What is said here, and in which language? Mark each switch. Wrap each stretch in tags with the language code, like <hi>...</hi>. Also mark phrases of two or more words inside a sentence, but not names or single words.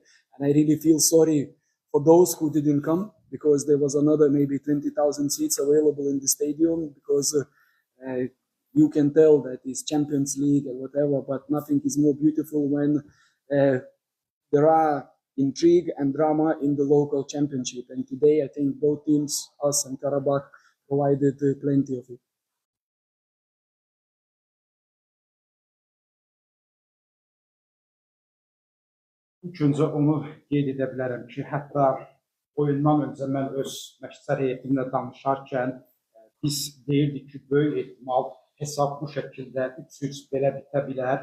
<en>And I really feel sorry for those who didn't come, because there was another maybe 20,000 seats available in the stadium, because you can tell that it's Champions League or whatever, but nothing is more beautiful when there are intrigue and drama in the local championship. And today, I think both teams, us and Karabakh, provided plenty of it.</en> <az>İlk öncə onu qeyd edə bilərəm ki, hətta oyundan öncə mən öz məşqçilər heyətimlə danışarkən biz deyirdik ki, böyük ehtimal hesab bu şəkildə 3-3 belə bitə bilər.</az>